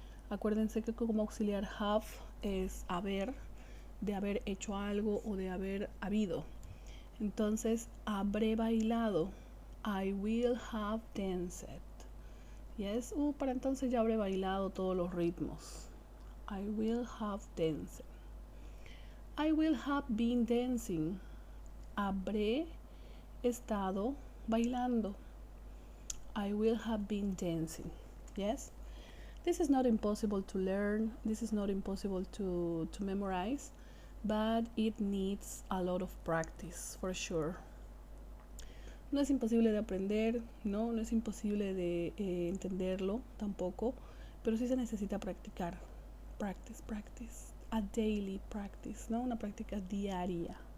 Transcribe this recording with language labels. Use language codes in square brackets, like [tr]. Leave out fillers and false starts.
[es] Acuérdense que como auxiliar have es haber, de haber hecho algo o de haber habido. Entonces, habré bailado. [en] I will have danced. [es] Yes, para entonces ya habré bailado todos los ritmos. [en] I will have danced. I will have been dancing. [es] Habré estado bailando. [en] I will have been dancing. Yes? This is not impossible to learn. This is not impossible to memorize, but it needs a lot of practice, for sure. [es] No es imposible de aprender, no es imposible de entenderlo tampoco, pero sí se necesita practicar. [en] Practice. A daily practice, ¿no? [es] Una práctica diaria.